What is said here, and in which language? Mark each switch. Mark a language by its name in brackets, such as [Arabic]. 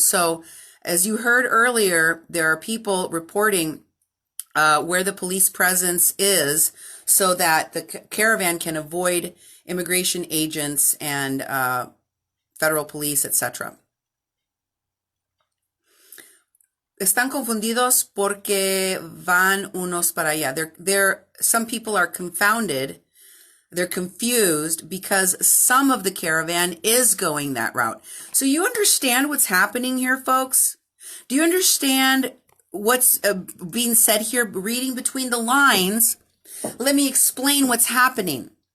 [English] So as you heard earlier, there are people reporting where the police presence is so that the caravan can avoid immigration agents and federal police, etc. [Spanish] Están confundidos porque van unos para allá. [English] Some people are confounded. They're confused because some of the caravan is going that route. So you understand what's happening here, folks? Do you understand what's being said here? Reading between the lines, let me explain what's happening.